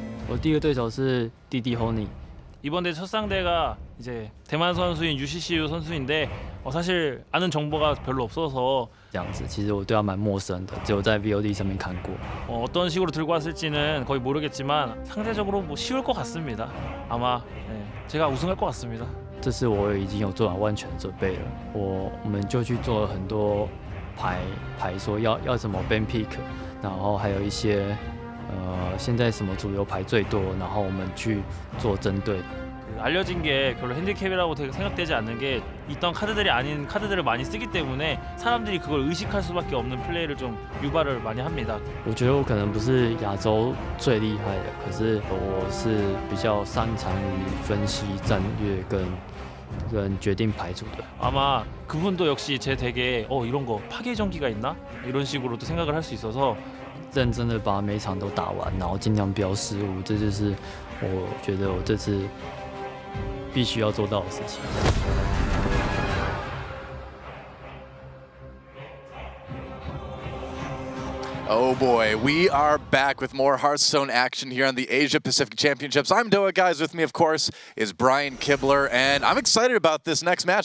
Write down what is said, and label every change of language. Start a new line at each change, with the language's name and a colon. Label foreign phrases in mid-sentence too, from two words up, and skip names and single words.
Chinese: 我第一个对手是 DDaHyoNi。
Korean: 이번 대회 첫 상대가 이제 대만 선수인 UCCU 선수인데 사실 아는 정보가 별로 없어서
Chinese: 这样子，其实我对他蛮陌生的，只有在 VOD 上面看过。
Korean: 어떤 식으로 들고 왔을지는 거의 모르겠지만 상대적으로 뭐 쉬울 것 같습니다. 아마 제가 우승할 것 같습니다.
Chinese: 这次我已经有做好万全的准备了，我们就去做了很多牌说要怎么
English: ban pick，
Chinese: 然后还有一些现在什么主流牌最多，然后我们去做针对。
Korean: 알려진 게 별로 핸디캡이라고 생각되지 않는 게 있던 카드들이 아닌 카드들을 많이 쓰기 때문에 사람들이 그걸 의식할 수밖에 없는 플레이를 좀 유발을 많이 합니다.
Chinese: 我觉得我可能不是亚洲最厉害的，可是我是比较擅长于分析战略跟决定牌组的。
Korean: 아마 그분도 역시 제 덱에 이런 거 파괴 전기가 있나? 이런 식으로도 생각을 할 수 있어서
Chinese: 认真的把每场都打完，然后尽量不要失误，这就是我觉得我这次必须要做到的事情。
English: Oh boy, we are back with more Hearthstone action here on the Asia Pacific Championships. I'm DDaHyo, guys. With me, of course, is Brian Kibler, and I'm excited about this next match.